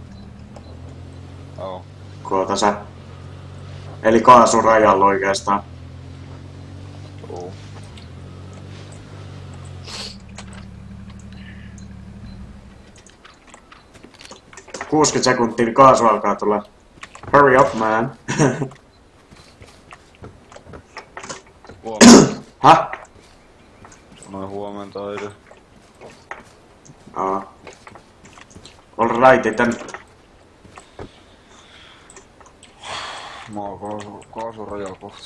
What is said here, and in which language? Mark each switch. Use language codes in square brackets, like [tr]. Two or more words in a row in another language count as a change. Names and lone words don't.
[fi] Joo. Koota sä. Eli kaasun rajalla oikeastaan. Joo. – 60 sekuntia, niin kaasu alkaa tulla. [en] Hurry up, man. [fi] Huomenta. Häh? Sanoin huomenta edes. Aa. Alright, tän... Mä oon kaasurajalla kohta.